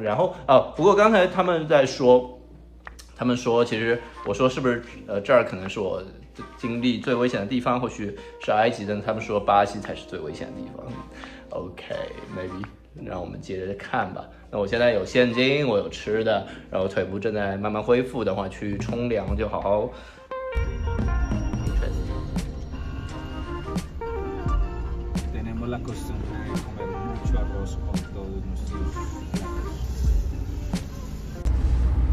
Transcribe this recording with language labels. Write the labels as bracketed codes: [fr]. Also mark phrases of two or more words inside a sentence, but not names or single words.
[zh] 然后不过刚才他们说，其实我说是不是这儿可能是我经历最危险的地方，或许是埃及，但他们说巴西才是最危险的地方。 [en] OK，maybe， [zh] 让我们接着看吧。那我现在有现金，我有吃的，然后腿部正在慢慢恢复的话，去冲凉就好好。 [es] La costumbre de comer mucho arroz con todos nuestros platos.